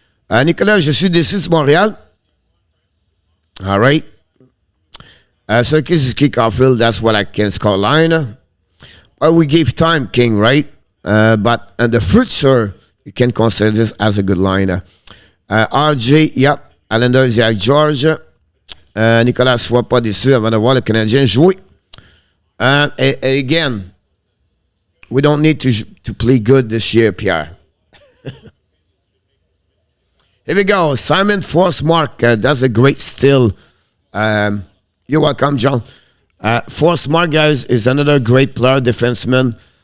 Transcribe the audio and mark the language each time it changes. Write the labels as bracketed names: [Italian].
[French] Nicolas, je suis déçu de Montréal. [English] All right. So this is Caulfield. That's what I can call line. But we gave time, King, right? But the future, you can consider this as a good line. RJ, yep. Islanders, Jack George. [French] Nicolas, sois pas déçu avant de voir le Canadien jouer. [English] Again, we don't need to play good this year, Pierre. Here we go. Simon Forsmark. That's a great steal. You're welcome, John. Forsmark, guys, is another great player, defenseman.